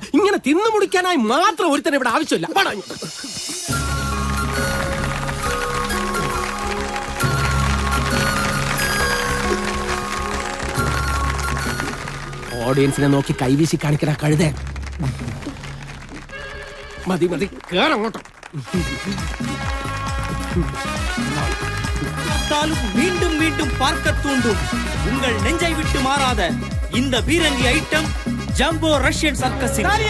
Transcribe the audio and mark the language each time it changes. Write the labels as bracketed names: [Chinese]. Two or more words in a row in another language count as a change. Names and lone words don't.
[Malayalam] ഇങ്ങനെ തിന്നു മുടിക്കാനായി മാത്രം ഒരുത്തന്നെ ഇവിടെ ആവശ്യമില്ല. ഓഡിയൻസിനെ നോക്കി കൈവീശി കാണിക്കണ കഴുതേ. മതി മതി, കേറങ്ങോട്ടോ. [Tamil] மீண்டும் மீண்டும் பார்க்க தூண்டும் உங்கள் நெஞ்சை விட்டு மாறாத இந்த பீரங்கி ஐட்டம் ஜம்போ ரஷ்யன் சர்க்கஸ்.